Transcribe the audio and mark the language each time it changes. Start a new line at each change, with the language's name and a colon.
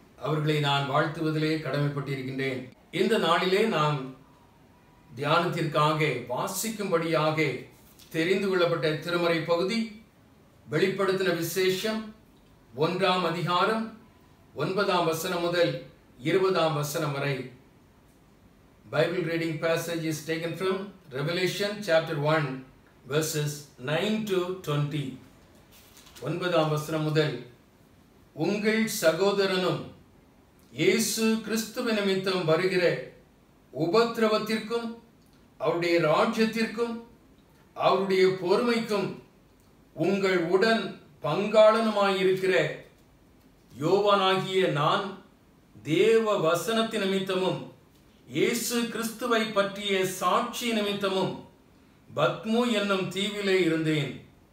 Tamil: அவர்களை நான் வாழ்த்துவதிலே கடமைப்பட்டிருக்கின்றேன். இந்த நாளிலே நாம் தியானத்திற்காக வாசிக்கும்படியாக தெரிந்து கொள்ளப்பட்ட திருமறை பகுதி வெளிப்படுத்தின விசேஷம் 1ஆம் அதிகாரம் 9ஆம் வசனம் முதல் 20ஆம் வசனம் வரை.
English: Bible reading passage is taken from Revelation chapter 1 verses 9 to 20.
Tamil: 9ஆம் வசனம் முதல், உங்கள் சகோதரனும் இயேசு கிறிஸ்துவ நிமித்தம் வருகிற உபத்திரவத்திற்கும் அவருடைய ராஜ்யத்திற்கும் அவருடைய பொறுமைக்கும் உங்கள் உடன் பங்காளனுமாயிருக்கிற யோவானாகிய நான் தேவ வசனத்தின் நிமித்தமும் இயேசு கிறிஸ்துவை பற்றிய சாட்சி நிமித்தமும் பத்மு என்னும் தீவிலே இருந்தேன்.